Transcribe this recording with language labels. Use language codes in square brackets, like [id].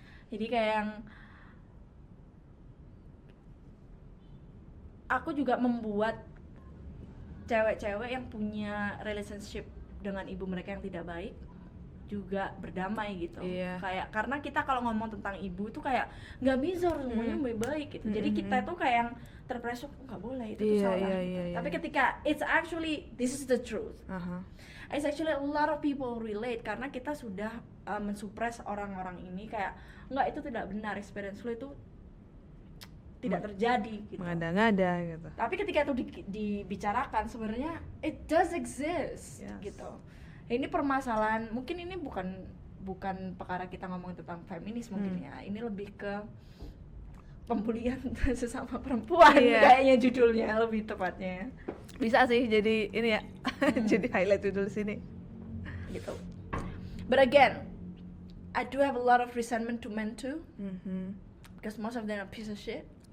[id] Jadi kayak yang aku juga membuat cewek-cewek yang punya relationship dengan ibu mereka yang tidak baik juga berdamai gitu. Kayak karena kita kalau ngomong tentang ibu tuh kayak nggak bisa semuanya baik-baik gitu. Jadi kita tuh kayak yang terpresuk, nggak boleh itu tuh salah. Tapi ketika [en] it's actually this is the truth. It's actually a lot of people relate [id] karena kita sudah mensupres orang-orang ini kayak nggak, itu tidak benar, experience lo itu tidak terjadi gitu. Mengada-ngada gitu. Tapi ketika itu dibicarakan sebenarnya [en] it does exist [id] gitu. Ini permasalahan, mungkin ini bukan perkara kita ngomong tentang feminis mungkin ya. Ini lebih ke pembulian sesama perempuan kayaknya judulnya lebih tepatnya. Bisa sih jadi ini ya. Jadi highlight judul sini gitu. [en] But again, I do have a lot of resentment to men too. Because most of them are piece of shit.